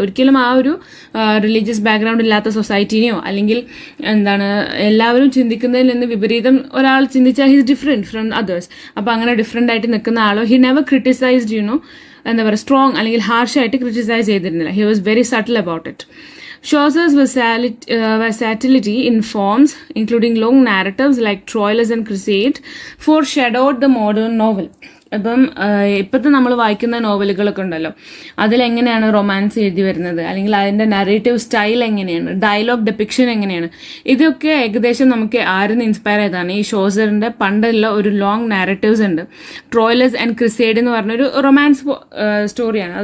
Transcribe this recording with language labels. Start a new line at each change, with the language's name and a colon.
Malayalam: ഒരിക്കലും ആ ഒരു റിലീജിയസ് ബാക്ക്ഗ്രൗണ്ട് ഇല്ലാത്ത സൊസൈറ്റിനെയോ അല്ലെങ്കിൽ എന്താണ് എല്ലാവരും ചിന്തിക്കുന്നതിൽ നിന്ന് വിപരീതം ഒരാൾ ചിന്തിച്ചാൽ
English: His different from others.
Malayalam: അപ്പോൾ അങ്ങനെ ഡിഫറെന്റ് ആയിട്ട് നിൽക്കുന്ന ആളോ
English: he never criticised
Malayalam: എന്താ പറയുക, സ്ട്രോങ് അല്ലെങ്കിൽ ഹാർഷായിട്ട് ക്രിട്ടിസൈസ് ചെയ്തിരുന്നില്ല.
English: He was very subtle about it. Chaucer's versatility in forms, including long narratives like Troilus and Cresside, foreshadowed the modern novel.
Malayalam: അപ്പം ഇപ്പോഴത്തെ നമ്മൾ വായിക്കുന്ന നോവലുകളൊക്കെ ഉണ്ടല്ലോ, അതിലെങ്ങനെയാണ് റൊമാൻസ് എഴുതി വരുന്നത്, അല്ലെങ്കിൽ അതിൻ്റെ നറേറ്റീവ് സ്റ്റൈൽ എങ്ങനെയാണ്, ഡയലോഗ് ഡെപ്പിക്ഷൻ എങ്ങനെയാണ്, ഇതൊക്കെ ഏകദേശം നമുക്ക് ആരും ഇൻസ്പയർ ചെയ്തതാണ്. ഈ ഷോസറിൻ്റെ പണ്ടുള്ള ഒരു ലോങ് നാരറ്റീവ്സ് ഉണ്ട്. ട്രോയിലസ് ആൻഡ് ക്രിസൈഡ് എന്ന് പറഞ്ഞൊരു റൊമാൻസ് സ്റ്റോറിയാണ്.